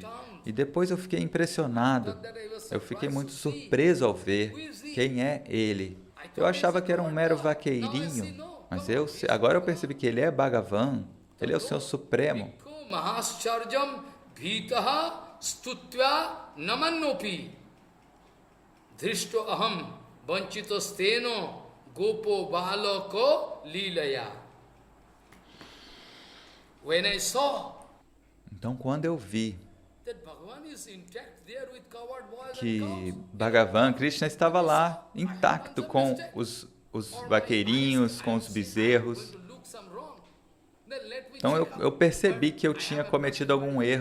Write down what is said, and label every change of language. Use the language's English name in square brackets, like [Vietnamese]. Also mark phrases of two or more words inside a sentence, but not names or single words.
[Portuguese] E depois eu fiquei impressionado, eu fiquei muito surpreso ao ver quem é ele. Eu achava que era um mero vaqueirinho, mas agora eu percebi que ele é Bhagavan, ele é o Senhor Supremo. [Sanskrit] दृष्टो अहम् वञ्चितोस्तेनो गोपो बालको लीलया. [English] When I saw, [Portuguese] então, quando eu vi que Bhagavan, Krishna estava lá, intacto com os vaqueirinhos, com os bezerros, Então eu percebi que eu tinha cometido algum erro.